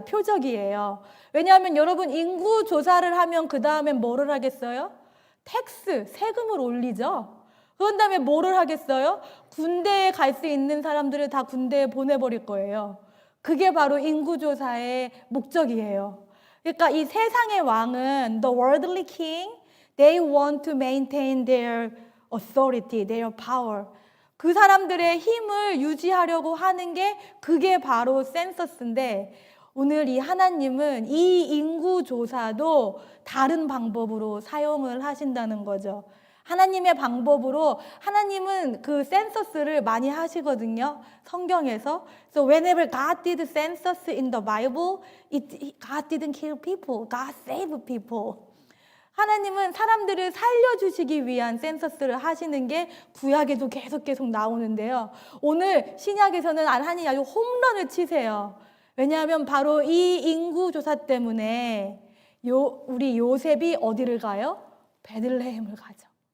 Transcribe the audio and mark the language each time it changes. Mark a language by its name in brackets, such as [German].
[Korean] 표적이에요. 왜냐하면 여러분 인구조사를 하면 그 다음에 뭐를 하겠어요? 세금을 올리죠. 그런 다음에 뭐를 하겠어요? 군대에 갈 수 있는 사람들을 다 군대에 보내버릴 거예요. 그게 바로 인구조사의 목적이에요. 그러니까 이 세상의 왕은 [English] the worldly king, they want to maintain their authority, their power. [Korean] 그 사람들의 힘을 유지하려고 하는 게 그게 바로 센서스인데 오늘 이 하나님은 이 인구조사도 다른 방법으로 사용을 하신다는 거죠. 하나님의 방법으로 하나님은 그 센서스를 많이 하시거든요. 성경에서. [English] So whenever God did census in the Bible, God didn't kill people. God saved people. [Korean] 하나님은 사람들을 살려주시기 위한 센서스를 하시는 게 구약에도 계속 나오는데요. 오늘 신약에서는 하나님이 아주 홈런을 치세요. 왜냐하면 바로 이 인구조사 때문에 우리 요셉이 어디를 가요? 베들레헴을 가죠.